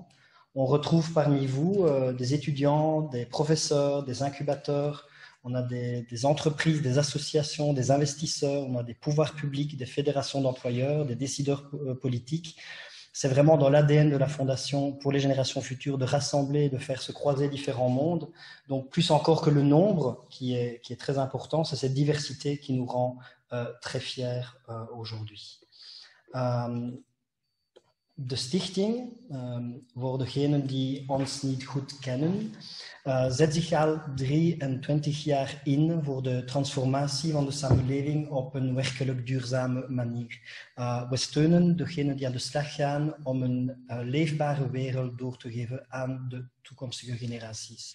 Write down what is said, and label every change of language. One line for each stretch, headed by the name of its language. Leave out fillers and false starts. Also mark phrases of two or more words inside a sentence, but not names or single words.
French: On retrouve parmi vous des étudiants, des professeurs, des incubateurs, on a des entreprises, des associations, des investisseurs, on a des pouvoirs publics, des fédérations d'employeurs, des décideurs politiques. C'est vraiment dans l'ADN de la Fondation pour les générations futures de rassembler, de faire se croiser différents mondes. Donc plus encore que le nombre qui est très important, c'est cette diversité qui nous rend très fiers aujourd'hui.
Dutch: De stichting, voor degenen die ons niet goed kennen, zet zich al 23 jaar in voor de transformatie van de samenleving op een werkelijk duurzame manier. We steunen degenen die aan de slag gaan om een leefbare wereld door te geven aan de toekomstige generaties.